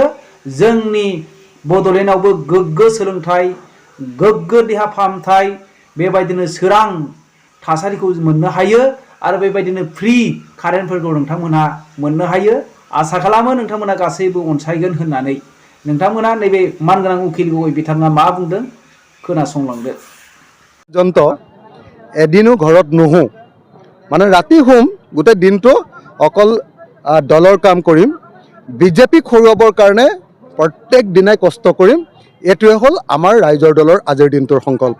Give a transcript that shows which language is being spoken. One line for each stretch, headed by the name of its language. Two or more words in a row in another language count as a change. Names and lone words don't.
Bodo: जोंनि बड'लेण्डआवबो गोग्गो सोलोंथाइ गोग्गो देहा फाहामथाय बेबायदिनो सोरां थासारिखौ मोननो हायो आरो बेबायदिनो फ्रि कारेन्टफोरखौ नोंथांमोनहा मोननो हायो। आसा खालामो नोंथांमोना गासैबो अनसायगोन होननानै। नोंथांमोना नैबे मानगोनां उकिल गगৈ बिथाङा मा बुंदों खोनासंलांदो।
Assamese: পৰ্যন্ত এদিনো ঘৰত নুহোঁ মানে ৰাতি শুম গোটেই দিনটো অকল দলৰ কাম কৰিম বিজেপিক হৰুৱাবৰ কাৰণে প্ৰত্যেক দিনাই কষ্ট কৰিম। এইটোৱে হ'ল আমাৰ ৰাইজৰ দলৰ আজিৰ দিনটোৰ সংকল্প।